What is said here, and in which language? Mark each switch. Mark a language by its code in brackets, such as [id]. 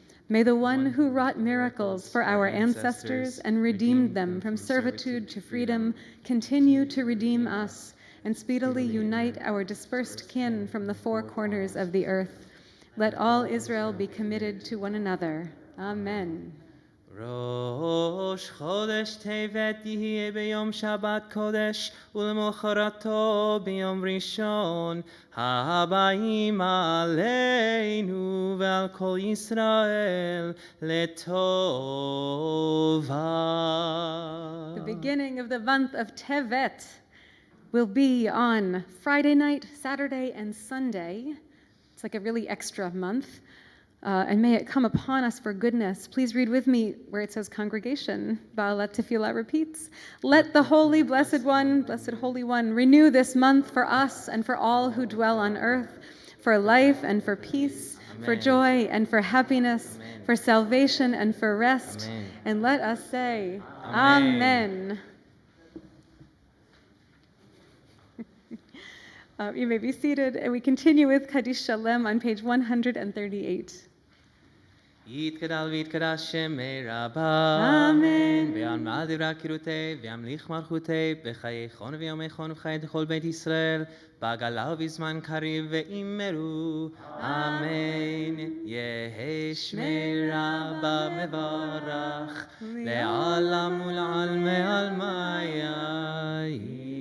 [en] May the one who wrought miracles for our ancestors and redeemed them from servitude to freedom continue to redeem us and speedily unite our dispersed kin from the four corners of the earth. Let all Israel be committed to one another. Amen. [he] ראש חודש טבת יהיה ביום שבת קודש ולמחרתו ביום ראשון הבאים עלינו ועל כל ישראל לטובה. [en] The beginning of the month of Tevet will be on Friday night, Saturday, and Sunday. It's like a really extra month. And may it come upon us for goodness. Please read with me where it says congregation. Ba'alat Tefillah repeats, let the Holy Blessed One, Blessed Holy One, renew this month for us and for all who dwell on earth, for life and for peace, Amen. For joy and for happiness, Amen. For salvation and for rest. Amen. And let us say, Amen. Amen. You may be seated, and we continue with Kaddish Shalem on page 138. [arc] יתגדל ויתקדש שמי רבה, אמן. ועלמא דברה קירותי, וימליך מלכותי, בחייכון ויומייכון ובחיי כל בית ישראל, בגלה ובזמן קריב ואימרו, אמן. יהי שמי רבה מברך, לעלם ולעלמי עלמיה יתברך.